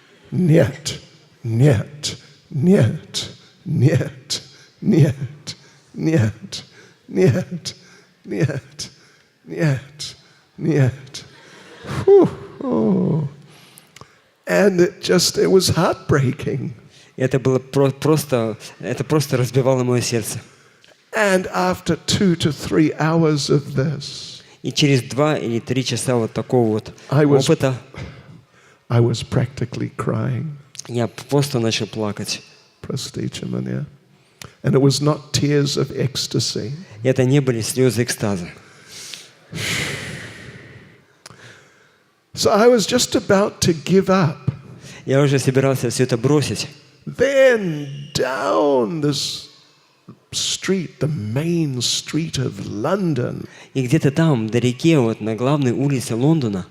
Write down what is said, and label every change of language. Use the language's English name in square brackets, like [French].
[Russian] Нет, нет, нет, нет, нет, нет, нет, нет, нет, нет. [English] Oh. And it was heartbreaking. [Russian] Это было просто разбивало мое сердце. [English] And after 2 to 3 hours of this, [Russian] И через 2 или 3 часа вот такого вот опыта [English] I was practically crying. [Russian] я просто начал плакать. Простите меня. [English] And it was not tears of ecstasy. [Russian] И это не были слезы экстаза. [English] So I was just about to give up. [Russian] Я уже собирался все это бросить. [English] Then down this street, the main street of London, [Russian] И где-то там, вдалеке, вот на главной улице Лондона,